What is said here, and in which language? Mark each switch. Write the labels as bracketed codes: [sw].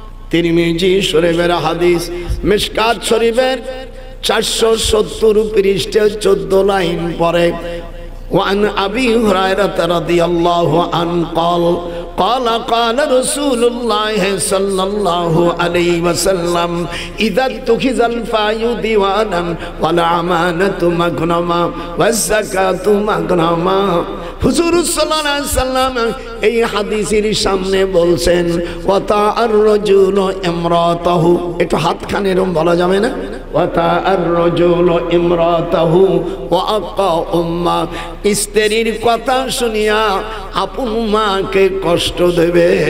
[bn] তিরমিজি শরীফের হাদিস, মিশকাত শরীফের 470 পৃষ্ঠা 14 লাইন পরে। [ar] وعن أبي هريرة رضي الله عنه قال قال رسول الله صلى الله عليه وسلم إذا اتخذ الفاي ديوانا والأمانة مغنما والزكاة مغنما [bn] হুজুর সাল্লাল্লাহু আলাইহি সাল্লাম এই হাদিসের সামনে বলছেন [ar] ওয়াতা আর-রাজুল ইমরাতাহু, [bn] একটু হাতখানে এরকম বলা যাবে না? [ar] ওয়াতা আর-রাজুল ইমরাতাহু ওয়া আকা উম্মা, [bn] স্ত্রীর কথা শুনিয়া আপন মাকে কষ্ট দেবে।